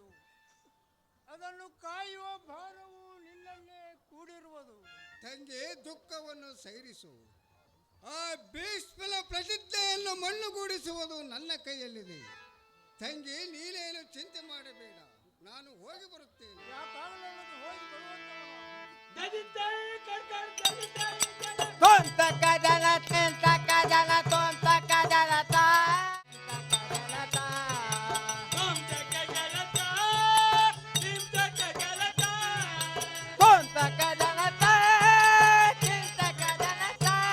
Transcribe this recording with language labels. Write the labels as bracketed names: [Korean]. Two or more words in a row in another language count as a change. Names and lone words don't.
[Kannada] ಅದನ್ನು ಕಾಯುವ ಭಾರವು ನಿನ್ನನ್ನೇ ಕೂಡಿರುವುದು. ತಂಗಿ, ದುಃಖವನ್ನು ಸೈರಿಸು. ಆ ಭೀಷ್ಮನ ಪ್ರತಿಜ್ಞೆಯನ್ನು ಮಣ್ಣುಗೂಡಿಸುವುದು ನನ್ನ ಕೈಯಲ್ಲಿದೆ. ತಂಗಿ, ನೀನೇನು ಚಿಂತೆ ಮಾಡಬೇಡ, ನಾನು ಹೋಗಿ ಬರುತ್ತೇನೆ. ಯಾಕಾಗಲಲ್ಲದು ಹೋಗಿ ಬರುವಂತವನು. ಕೊಂತ ಕದಲ ತೆಂತ ಕದಲ ಕೊಂತ ಕದಲ ತಾ ಕೊಂತ ಕದಲ ತಾ ಚಿಂತ ಕದಲ ತಾ